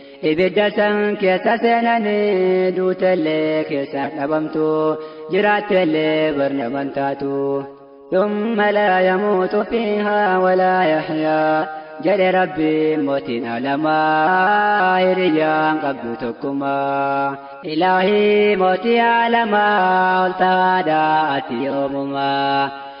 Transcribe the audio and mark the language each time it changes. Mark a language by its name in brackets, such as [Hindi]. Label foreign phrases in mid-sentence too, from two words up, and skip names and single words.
[Oromo] Ibidda san keessa seenani, duutellee keessa dhabamtu, jiraattellee barna mantaatu. [Arabic] ثم لا يموت فيها ولا يحيا. [Oromo] Jedhe Rabbiin mootiin alamaa, hiriyyaan qabdu tokkumaa. Ilaahii mootii alamaa, ol ta'aadhaa ati yoomumaa.